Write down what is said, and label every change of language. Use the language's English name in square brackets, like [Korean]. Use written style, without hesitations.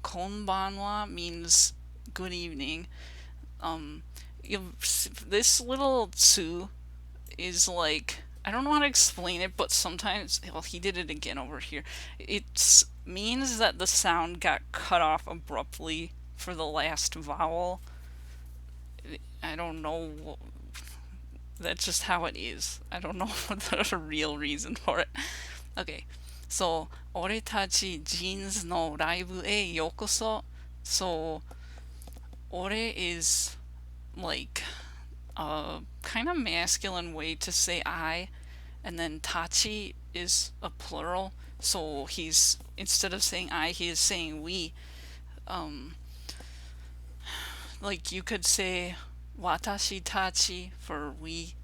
[English] Konbanwa means good evening. Um, this little tsu is like I don't know how to explain it, but sometimes well he did it again over here. It means that the sound got cut off abruptly for the last vowel. I don't know. That's just how it is. I don't know the real reason for it. [Japanese] Okay, so 俺たちジーンズのライブへようこそ. [English] So 俺 is like a kind of masculine way to say I, and then tachi is a plural. So he's instead of saying I, he is saying we. Um, like you could say watashi tachi for we.